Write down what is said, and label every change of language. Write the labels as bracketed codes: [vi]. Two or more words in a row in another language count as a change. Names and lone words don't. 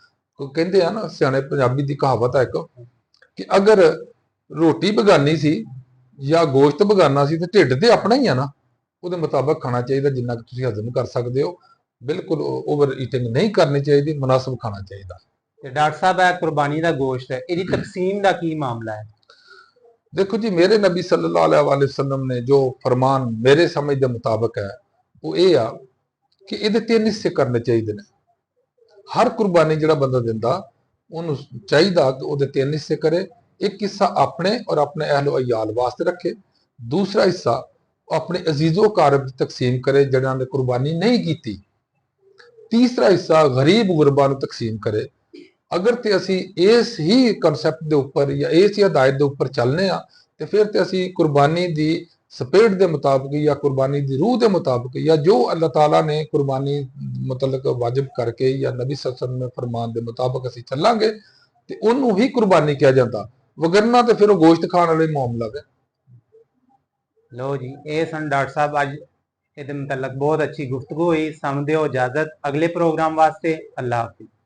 [pa] ਕਹਿੰਦੇ ਆ ਨਾ ਸਿਆਣੇ ਪੰਜਾਬੀ ਦੀ ਕਹਾਵਤ ਹੈ ਇੱਕ, ਕਿ ਅਗਰ ਰੋਟੀ ਬਗਾਨੀ ਸੀ ਜਾਂ ਗੋਸ਼ਤ ਬਗਾਨਾ ਸੀ ਤੇ ਢਿੱਡ ਤੇ ਆਪਣਾ ਹੀ ਆ ਨਾ। ਉਹਦੇ ਮੁਤਾਬਕ ਖਾਣਾ ਚਾਹੀਦਾ, ਜਿੰਨਾ ਕਿ ਤੁਸੀਂ ਹਜ਼ਮ ਕਰ ਸਕਦੇ ਹੋ। ਬਿਲਕੁਲ [en] over eating [pa] ਨਹੀਂ ਕਰਨੀ ਚਾਹੀਦੀ, ਮੁਨਾਸਬ ਖਾਣਾ ਚਾਹੀਦਾ। ਤੇ ਡਾਕਟਰ ਸਾਹਿਬ, ਇਹ ਕੁਰਬਾਨੀ ਦਾ ਗੋਸ਼ਤ ਹੈ, ਇਹਦੀ ਤਕਸੀਮ ਦਾ ਕੀ ਮਾਮਲਾ ਹੈ? ਦੇਖੋ ਜੀ, ਮੇਰੇ ਨਬੀ [ar] صلى الله عليه وسلم [pa] ਨੇ ਜੋ ਫਰਮਾਨ ਮੇਰੇ ਸਮਝ ਦੇ ਮੁਤਾਬਕ ਹੈ, ਉਹ ਇਹ ਆ ਕਿ ਇਹਦੇ 3 ਹਿੱਸੇ ਕਰਨੇ ਚਾਹੀਦੇ ਨੇ। ਹਰ ਕੁਰਬਾਨੀ ਜਿਹੜਾ ਬੰਦਾ ਦਿੰਦਾ, ਉਹਨੂੰ ਚਾਹੀਦਾ ਕਿ ਉਹਦੇ 3 ਹਿੱਸੇ ਕਰੇ। ਇੱਕ ਹਿੱਸਾ ਆਪਣੇ ਔਰ ਆਪਣੇ ਅਹਿਲੋ ਅਯਾਲ ਵਾਸਤੇ ਰੱਖੇ, ਦੂਸਰਾ ਹਿੱਸਾ ਆਪਣੇ ਅਜ਼ੀਜ਼ੋ ਕਾਰਬ ਦੀ ਤਕਸੀਮ ਕਰੇ ਜਿਹਨਾਂ ਨੇ ਕੁਰਬਾਨੀ ਨਹੀਂ ਕੀਤੀ, ਤੀਸਰਾ ਹਿੱਸਾ ਗਰੀਬ ਗੁਰਬਾਂ ਨੂੰ ਤਕਸੀਮ ਕਰੇ। ਅਗਰ ਤੇ ਅਸੀਂ ਇਸ ਹੀ ਕਨਸੈਪਟ ਦੇ ਉੱਪਰ ਜਾਂ ਇਸ ਹੀ ਹਦਾਇਤ ਦੇ ਉੱਪਰ ਚੱਲਨੇ ਆ, ਤੇ ਫਿਰ ਤੇ ਅਸੀਂ ਕੁਰਬਾਨੀ ਦੀ ਸਪੀਡ ਦੇ ਮੁਤਾਬਕ ਜਾਂ ਕੁਰਬਾਨੀ ਦੀ ਰੂਹ ਦੇ ਮੁਤਾਬਕ ਜਾਂ ਜੋ ਅੱਲਾਹ ਤਾਲਾ ਨੇ ਕੁਰਬਾਨੀ ਮਤਲਬ ਵਾਜਿਬ ਕਰਕੇ ਜਾਂ ਨਬੀ [ar] صلى الله عليه وسلم [pa] ਦੇ ਫਰਮਾਨ ਦੇ ਮੁਤਾਬਕ ਅਸੀਂ ਚੱਲਾਂਗੇ ਤੇ ਉਹਨੂੰ ਹੀ ਕੁਰਬਾਨੀ ਕਿਹਾ ਜਾਂਦਾ। ਵਗਰਨਾ ਤੇ ਫਿਰ ਉਹ ਗੋਸ਼ਤ ਖਾਣ ਵਾਲੇ ਮਾਮਲਾ ਹੈ। ਲਓ ਜੀ, ਇਹ ਸਨ ਡਾਕਟਰ ਸਾਹਿਬ, ਅੱਜ ਇਹਦੇ ਮੁਤਲਕ ਬਹੁਤ ਅੱਛੀ ਗੁਫ਼ਤਗੂ ਹੋਈ। ਸਾਨੂੰ ਦਿਓ ਇਜਾਜ਼ਤ, ਅਗਲੇ ਪ੍ਰੋਗਰਾਮ ਵਾਸਤੇ। ਅੱਲਾਹ ਹਾਫਿਜ਼।